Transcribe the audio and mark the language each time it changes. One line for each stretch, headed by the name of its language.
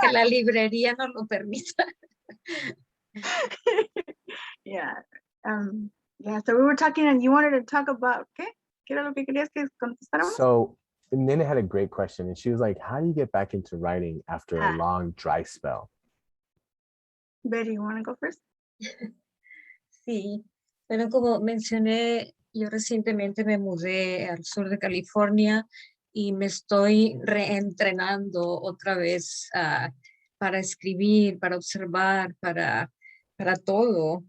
Spanish: que la librería no lo permita.
English: Yeah. Yeah, so we were talking and you wanted to talk about,
Spanish: ¿qué? ¿Qué era lo que querías que contestáramos?
English: so, and then it had a great question, and she was like, how do you get back into writing after a long dry spell? Betty, you want to go first?
Spanish: Sí, bueno, como mencioné, yo recientemente me mudé al sur de California y me estoy reentrenando otra vez para escribir, para observar, para todo.